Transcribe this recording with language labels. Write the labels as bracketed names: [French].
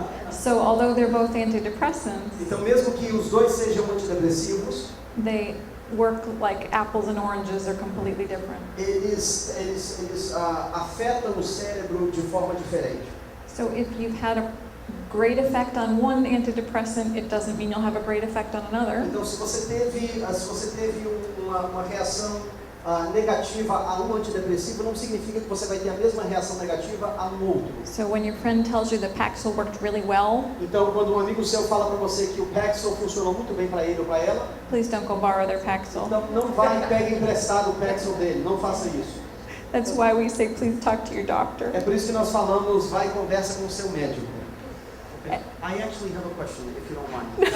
[English] So although they're both antidepressants, [Portuguese] Então, mesmo que os dois sejam antidepressivos, [English] they work like apples and oranges, are completely different. [Portuguese] eles afetam o cérebro de forma diferente. [English] So if you've had a great effect on one antidepressant, it doesn't mean you'll have a great effect on another. [Portuguese] Então, se você teve uma reação negativa a um antidepressivo, não significa que você vai ter a mesma reação negativa a um outro. [English] So when your friend tells you that Paxil worked really well, [Portuguese] Então, quando um amigo seu fala para você que o Paxil funcionou muito bem para ele ou para ela, [English] please don't go borrow their Paxil. [Portuguese] não vai e pegue emprestado o Paxil dele, não faça isso. [English] That's why we say please talk to your doctor. [Portuguese] É por isso que nós falamos, vai e conversa com o seu médico. [English] Okay. I actually have a question, if you don't mind.